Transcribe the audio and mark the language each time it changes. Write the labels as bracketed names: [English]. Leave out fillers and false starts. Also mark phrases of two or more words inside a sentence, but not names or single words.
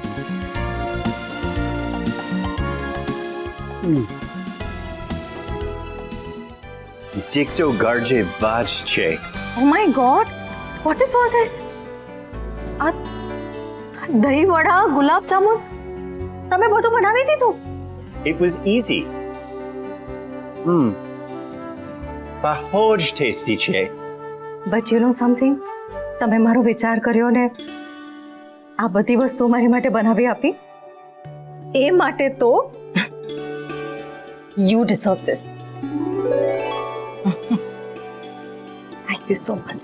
[English] Dicto garje vajche. Oh my God! What is all this? [Gujarati] આ દહીંવડા, ગુલાબ જામુન, તમે બધું બનાવી દીધું? [English] It was easy. [Gujarati] Bahoj tasty che. [English] But you know something? [Gujarati] તમે મારો વિચાર કર્યો ને આ બધી વસ્તુઓ મારી માટે બનાવી આપી, એ માટે તો [English] you deserve this. Thank you so much.